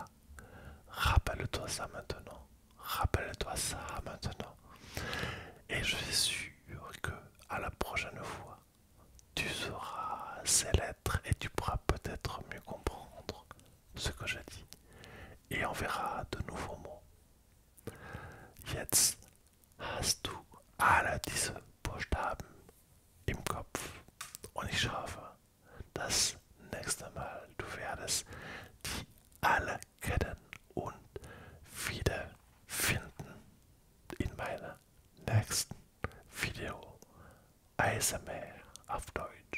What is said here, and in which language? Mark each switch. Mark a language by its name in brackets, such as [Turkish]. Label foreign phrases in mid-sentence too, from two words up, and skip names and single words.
[French] Rappelle-toi ça maintenant. Rappelle-toi ça maintenant. Et je suis sûr que à la prochaine fois, tu sauras ces lettres et tu pourras peut-être mieux comprendre ce que je dis. Et on verra de nouveaux mots. [German] Jetzt hast du alle diese Buchstaben im Kopf. Und ich hoffe, das nächste Mal du werdest die alle kennen und wiederfinden in meinem nächsten Video ASMR auf Deutsch.